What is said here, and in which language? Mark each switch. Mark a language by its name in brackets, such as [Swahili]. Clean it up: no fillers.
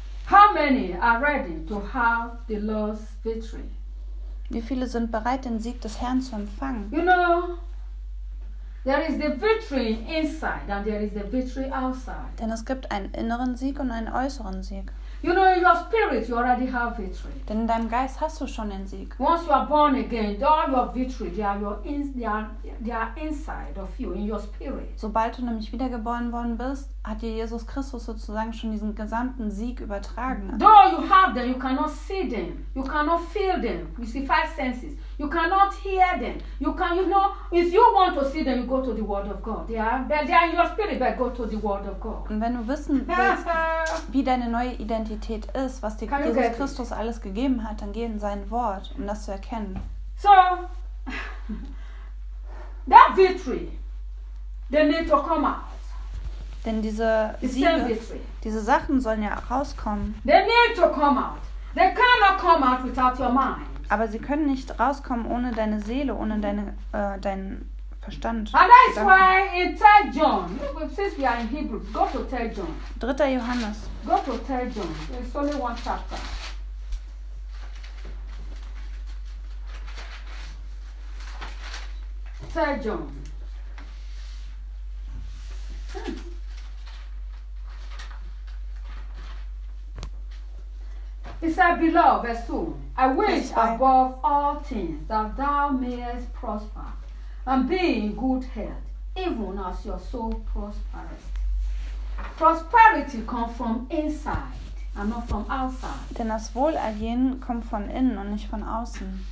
[English] How many are ready to have the Lord's victory? [German] Wie viele sind bereit, den Sieg des Herrn zu empfangen? [English] You know, there is the victory inside and there is the victory outside. [German] Denn es gibt einen inneren Sieg und einen äußeren Sieg. [English] You know, in your spirit you already have victory. [German] Denn in deinem Geist hast du schon den Sieg. [English] Once you are born again, all your victory, they are inside of you, in your spirit. [German] Sobald du nämlich wiedergeboren worden bist, hat dir Jesus Christus sozusagen schon diesen gesamten Sieg übertragen. [English] Though you have them, you cannot see them, you cannot feel them. You see, five senses. You cannot hear them. You can, you know, if you want to see them, you go to the Word of God. Yeah, they are in your spirit, but go to the Word of God. [German] Und wenn du wissen willst, wie deine neue Identität ist, was dir Jesus Christus alles gegeben hat, dann geh in sein Wort, um das zu erkennen. [English] So, that victory, they need to come out. [German] Denn diese Siege, diese Sachen sollen ja rauskommen. [English] They need to come out. They cannot come out without your mind. [German] Aber sie können nicht rauskommen ohne deine Seele, ohne deine, deinen Verstand. [English] And that's why in 3 John, since we are in Hebrew, go to 3 John. [German] 3. Johannes. [English] Go to 3 John. It's only one chapter. Third John. He said, beloved, verse 2, I wish above all things that thou mayest prosper and be in good health, even as your soul prospers. Prosperity comes from inside and not from outside. [German] Denn das Wohlergehen kommt von innen und nicht von außen.